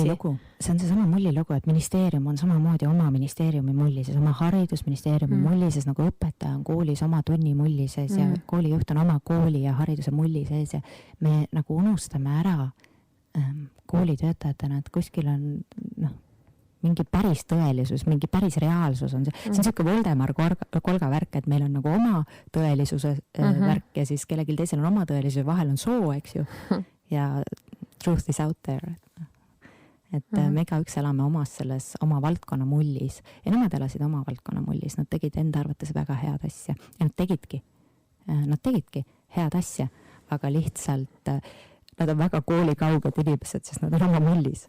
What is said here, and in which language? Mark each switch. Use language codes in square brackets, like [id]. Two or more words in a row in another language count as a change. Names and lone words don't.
[et] See on see sama mullilugu, et ministeerium on samamoodi oma ministeeriumi mullises, oma haridusministeeriumi mullises, nagu õpetaja on koolis oma tunni mullises ja koolijuht on oma kooli ja hariduse mullises ja me nagu unustame ära koolitöötajatena, et kuskil on mingi päris tõelisus, mingi päris reaalsus on see. See on selline Voldemar kolga värk, et meil on nagu oma tõelisuse värk ja siis kellelgi teisel on oma tõelisuse, vahel on soo, eks ju. [en] Ja truth is out there. [et] Et me igaüks elame oma valdkonna mullis ja nemad elasid oma valdkonna mullis. Nad tegid enda arvates väga head asja ja nad tegidki head asja, aga lihtsalt nad on väga koolikauged inimesed, sest nad on oma mullis.